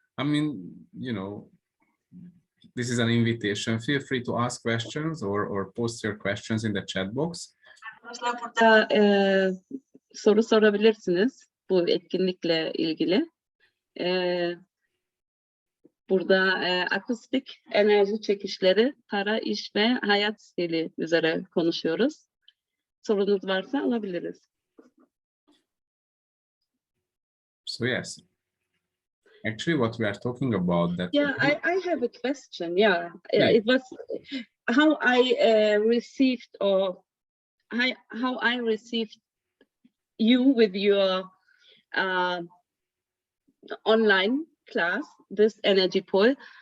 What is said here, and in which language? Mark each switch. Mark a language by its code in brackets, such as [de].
[en] I mean, you know, this is an invitation. Feel free to ask questions or post your questions in the chat box. [tr] Arkadaşlar burada soru sorabilirsiniz bu etkinlikle ilgili. Burada akustik, enerji çekişleri, para, iş ve hayat stili üzere konuşuyoruz. Sorunuz varsa alabiliriz. [en] So yes, actually what we are talking about that. Yeah, I have a question. Yeah, Yeah. it was how I received how I received you with your online class, this energy pool.